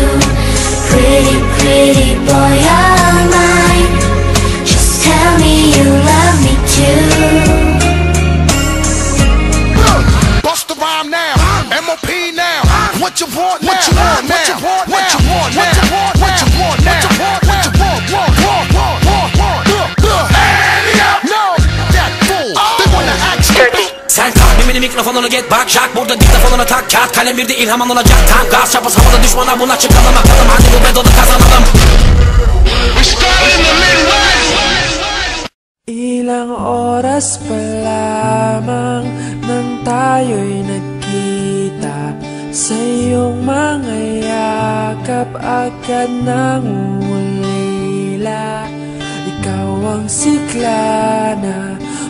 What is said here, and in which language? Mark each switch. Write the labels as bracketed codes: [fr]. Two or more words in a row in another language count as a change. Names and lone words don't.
[en] Pretty, pretty boy of mine, just tell me you love me too. Bust the rhyme now, MOP now. What you want now? What you want now? What you want now? What you want now? What you want now? What you want now? What you want? [tr] Sen kalk mimini mikrofonunu get bak Jack burada diktafonuna tak kağıt kalem bir de ilhamın olacak tam gaz çapız havada düşmana buna çıkalım bakalım hadi bu bedoda kazanalım. [tl] Ilang oras pa lamang nang tayo'y nagkita sa iyong mga yakap. agad nang ulila. Ikaw ang sigla na